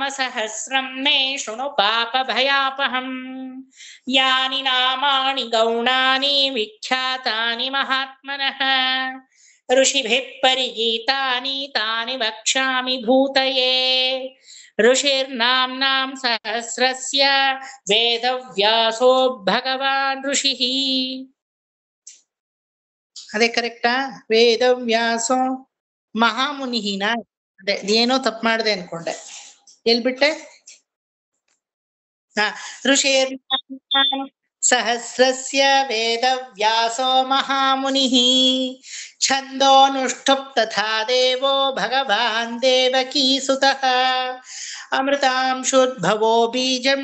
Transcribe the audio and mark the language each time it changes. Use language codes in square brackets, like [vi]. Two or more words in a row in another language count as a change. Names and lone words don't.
[sa] सहस्रं मे शृणु पापभयापहम् यानि नामानि गौणानि विख्यातानि महात्मनः ऋषिभिः परिगीतानि तानि वक्ष्यामि भूतये ऋषिर्नाम्नां सहस्रस्य वेदव्यासो भगवान् ऋषिः [kn] ಅದೇ ಕರೆಕ್ಟಾ [sa] ವೇದವ್ಯಾಸೋ ಮಹಾಮುನಿಹಿನ [kn] ಅದೇ ಏನೋ ತಪ್ಪು ಮಾಡಿದೆ ಅನ್ಕೊಂಡೆ ಎಲ್ಬಿಟ್ಟೆ [sa] ಋಷಿರ್ ಸಹಸ್ರಸ್ಯ ವೇದವ್ಯಾಸೋ ಮಹಾಮುನಿಃ ಛಂದೋನುಷ್ಠುಪ್ ತಥಾ ದೇವೋ ಭಗವಾನ್ ದೇವಕೀಸುತಃ ಅಮೃತಾಂಶೋದ್ಭವೋ ಬೀಜಂ